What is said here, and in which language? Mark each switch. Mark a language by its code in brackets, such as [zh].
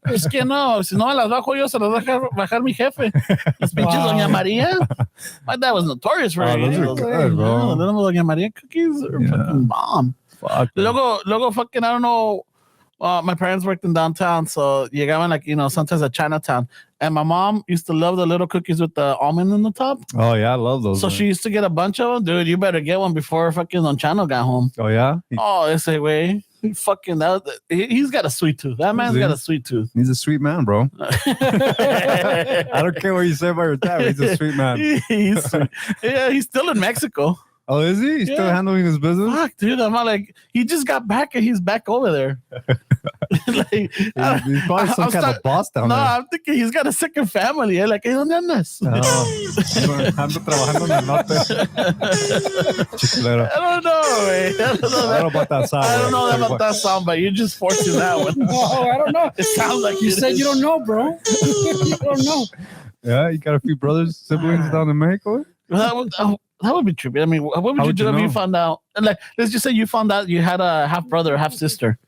[es] Es que no, si no me las bajo yo, se las va a bajar mi jefe. Las pinches Doña María. [en] My dad was notorious for Those are good, bro. Doña María cookies are fucking bomb. Fuck. Luego fucking, I don't know. My parents worked in downtown, so llegaban like, sometimes at Chinatown. And my mom used to love the little cookies with the almond in the top. Oh, yeah, I love those. So she used to get a bunch of them. Dude, you better get one before fucking Don Chano got home. Oh, yeah? Ese way. He's got a sweet tooth. That man's got a sweet tooth. He's a sweet man, bro. I don't care what you say about your dad. He's a sweet man. He's still in Mexico. Oh, is he? He's still handling his business? Fuck, dude. I'm not like, he just got back and he's back over there. He's probably some kind of boss down there. No, I'm thinking he's got a second family. [es] Like, ¿dónde andas? Ando trabajando en el norte. Chiclero. [en] I don't know, man. I don't know about that sound. I don't know about that sound, but you're just forcing that one. No, I don't know. It sounds like You said you don't know, bro. You don't know. Yeah, you got a few brothers, siblings down in Mexico? That would be trippy. I mean, what would you do if you found out? And like, let's just say you found out you had a half brother, half sister.